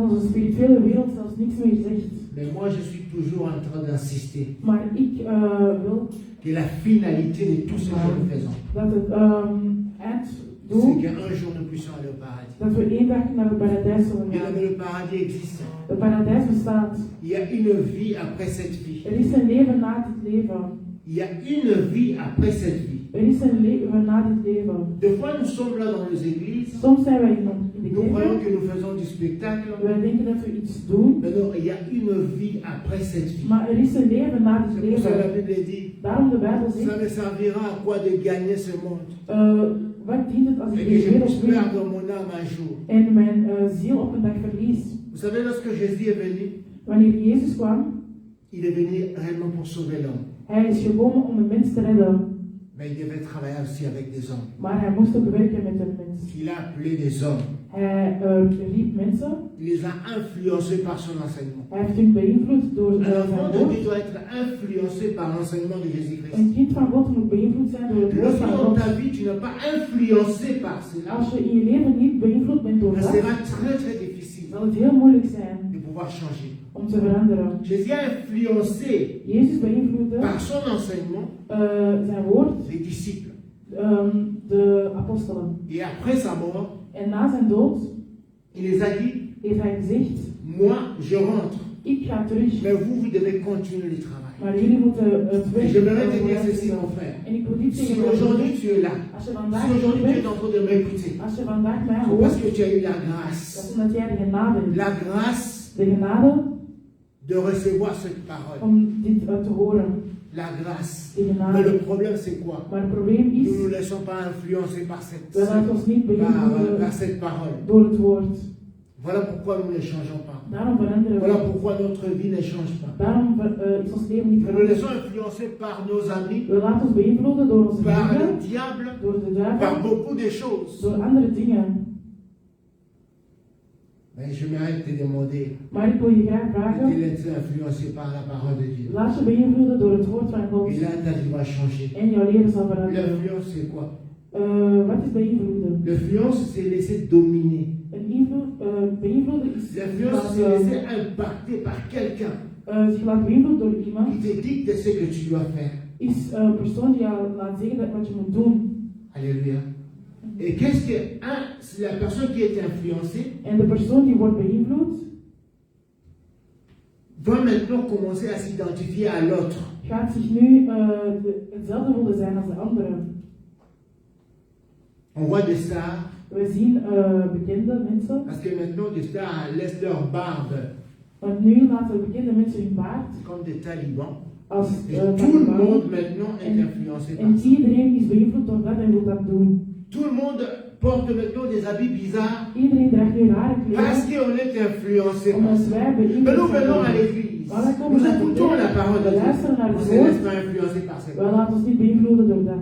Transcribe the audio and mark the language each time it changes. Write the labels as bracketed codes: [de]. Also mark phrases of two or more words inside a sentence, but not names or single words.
[fr] Mais moi, je suis toujours en train d'insister que la finalité de tout ce que nous faisons, c'est qu'un jour nous puissions aller au paradis. Le paradis existe. Il y a une vie après cette vie. il y a une vie après cette vie. [nl] Is een leven na dit leven. [fr] Des fois, nous sommes là dans les églises. [nl] Soms zijn wij in de [fr] Nous croyons [nl] kerk. [fr] que nous faisons du spectacle. [nl] Wij denken dat we iets doen. [fr] Mais non, il y a une vie après cette vie. [nl] Maar is een leven na dit [fr] C'est pour ça que la [nl] leven. [fr] Bible dit, [nl] Daarom de Bijbel [fr] ça [nl] zegt. [fr] me servira à quoi de gagner ce monde [nl] Wat dient het als [fr] et [nl] ik [fr] que [nl] deze [fr] je [nl] wereld [fr] puisse [nl] win [fr] perdre mon âme un jour. [nl] en mijn ziel op een dag verlies? [fr] Vous savez, lorsque Jésus est venu, [nl] Wanneer Jezus kwam, [fr] il est venu réellement pour sauver l'homme. [nl] hij is gekomen om een mens te redden. [fr] Mais il devait travailler aussi avec des hommes. [nl] Maar hij moest ook werken met een mens. [fr] Il a appelé des hommes. [nl] Hij riep mensen. [fr] Il les a influencés par son enseignement. [nl] Hij heeft hun beïnvloed door [fr] Un [nl] zijn [fr] enfant de [nl] woord. [fr] Dieu doit être influencé par l'enseignement de Jésus-Christ. [nl] Een kind van God moet beïnvloed zijn door het woord [fr] Lorsque [nl] van [fr] dans [nl] God. [fr] ta vie tu n'es pas influencé par cela, [nl] Als je in je leven niet beïnvloed bent door [fr] ça [nl] dat, [fr] sera très très difficile [nl] zal het heel moeilijk zijn [fr] de pouvoir changer. [nl] om te veranderen. [fr] Jésus a influencé [nl] Jezus beïnvloedde [fr] par son enseignement [nl] zijn woord, [fr] les disciples. [nl] de apostelen. [fr] Et après sa mort, [nl] En na zijn dood [fr] il les a dit, [nl] heeft hij gezegd, [fr] moi je rentre, [nl] ik ga terug, [fr] mais vous devez continuer le travail. [nl] maar jullie moeten het [fr] Et [nl] werk [fr] je voudrais te dire ceci, [nl] doen. [fr] mon frère. [nl] En ik wil dit [fr] Si [nl] zeggen, [fr] aujourd'hui tu es là, [nl] als je [fr] si [nl] vandaag [fr] aujourd'hui tu es [nl] bent, [fr] en train de m'écouter, [nl] als je vandaag mij [fr] c'est parce [nl] hoort, [fr] que tu as eu la [nl] dat [fr] grâce. [nl] is omdat jij de genade hebt. [fr] La grâce [nl] De genade [fr] de recevoir cette parole. [nl] om dit te horen. [fr] La grâce. [nl] De [fr] Mais [nl] genade. [fr] le problème c'est quoi? [nl] Maar het probleem [fr] Nous ne [nl] is, [fr] nous laissons pas influencer par cette, [nl] we laten ons niet beïnvloeden [fr] par cette parole. [nl] door het woord. [fr] Voilà pourquoi nous ne changeons pas. [nl] Daarom veranderen [fr] Voilà [nl] we. [fr] pourquoi notre vie ne change pas. [nl] Daarom is ons leven niet [fr] Nous nous [nl] veranderd. [fr] laissons influencer par nos amis, [nl] We laten ons beïnvloeden door onze [fr] par le [nl] vrienden, [fr] diable, [nl] door de [fr] par [nl] duivel, [fr] beaucoup de choses. [nl] door andere dingen. [fr] Mais j'aimerais te demander, [nl] Maar ik wil je graag vragen, [fr] de laisser influencer par la parole de Dieu. [nl] laat je beïnvloeden door het woord van God [fr] Et là, ta vie va changer. [nl] en jouw leven zal veranderen. [fr] L'influence, c'est quoi? [nl] Wat is beïnvloeden? [fr] L'influence, c'est laisser dominer. [nl] Beïnvloeden is [fr] L'influence, c'est laisser impacter par quelqu'un [nl] zich laat beïnvloeden door [fr] qui [nl] iemand, [fr] te dicte ce que tu dois faire. [nl] is een persoon die jou laat zeggen wat je moet doen. [fr] Alléluia. Et qu'est-ce que c'est la personne qui est influencée [nl] En de persoon die wordt beïnvloed, [fr] va maintenant commencer à s'identifier à l'autre. [nl] gaat zich nu hetzelfde willen zijn als de anderen. [fr] On voit des stars, [nl] We zien bekende mensen, [fr] parce que maintenant des stars laissent leur barbe [nl] want nu laten bekende mensen hun baard [fr] comme des talibans. [nl] als [fr] Et tout le [nl] taliban. [fr] monde maintenant est influencé par [nl] En [fr] ça. [nl] iedereen is beïnvloed door dat en wil dat doen. [fr] Tout le monde porte maintenant des habits bizarres [nl] Iedereen draagt nu rare [fr] parce [nl] kleding, [fr] qu'on est influencé par [nl] omdat [fr] ça. [nl] wij [fr] Mais [nl] beïnvloed [fr] nous venons à [nl] zijn. [fr] l'église, [nl] Maar wij komen [fr] nous [nl] naar de [fr] écoutons [nl] kerk, [fr] la parole de [nl] we [fr] Dieu, [nl] luisteren naar [fr] on [nl] het [fr] se laisse [nl] woord, [fr] pas influencer par cette [nl] wij [fr] parole. [nl] laten ons niet beïnvloeden door dat.